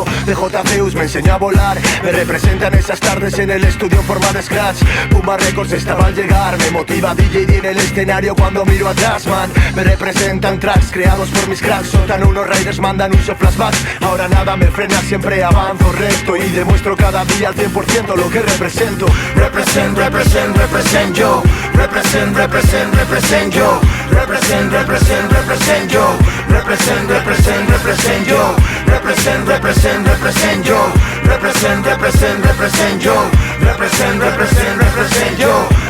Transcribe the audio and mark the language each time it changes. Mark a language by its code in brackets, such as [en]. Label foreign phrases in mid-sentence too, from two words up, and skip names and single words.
[es] DJ Zeus me enseñó a volar. Me representan esas tardes en el estudio en forma de scratch. Puma Records estaba al llegar. Me motiva DJ D en el escenario cuando miro atrás, man. Me representan tracks creados por mis cracks. Soltan unos riders, mandan un [en] show flashback. [es] Ahora nada me frena, siempre avanzo recto y demuestro cada día al 100% lo que represento. [en] Represent, represent, represent yo. Represent, represent, represent yo. Represent, represent, represent yo. Represent, represent, represent yo. Represent, represent, represent yo. Represent, represent, represent yo. Represent, represent, represent yo.